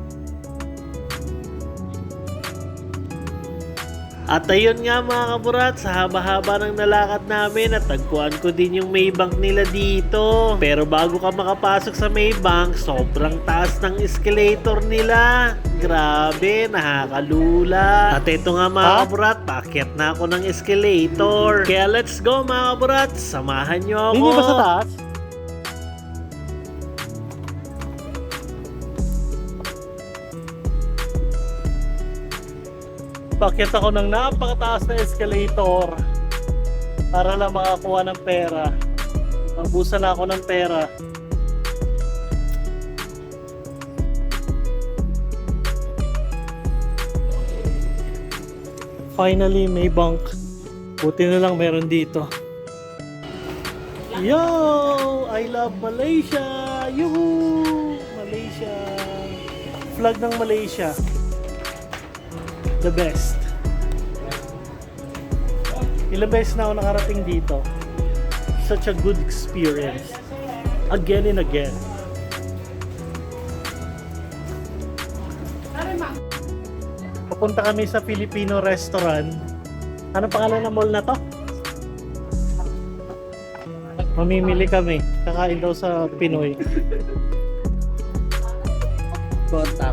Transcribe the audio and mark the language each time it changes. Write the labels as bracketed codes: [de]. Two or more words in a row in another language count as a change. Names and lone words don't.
[tl] At ayun nga mga kaburat, sa haba-haba ng nalakad namin at tagpuan ko din yung Maybank nila dito. Pero bago ka makapasok sa Maybank, sobrang taas ng escalator nila. Grabe, nakakalula. At ito nga mga kaburat, paakyat na ako ng escalator. Kaya [en] let's go [tl] mga kaburat, samahan nyo ako. Hindi ba sa taas? Bakit ako ng napakataas na escalator para lang makakuha ng pera. Naubusan na ako ng pera. Finally, may bank. Buti na lang meron dito. Yo! [en] I love Malaysia! Yuhu! Malaysia! [tl] Flag ng Malaysia. [en] The best. [tl] Ilang beses na ako nakarating dito. [en] Such a good experience. Again and again. [tl] Papunta kami sa Filipino restaurant. Ano pangalan ng mall na to? Mamimili kami. Kakain daw sa Pinoy. Kota.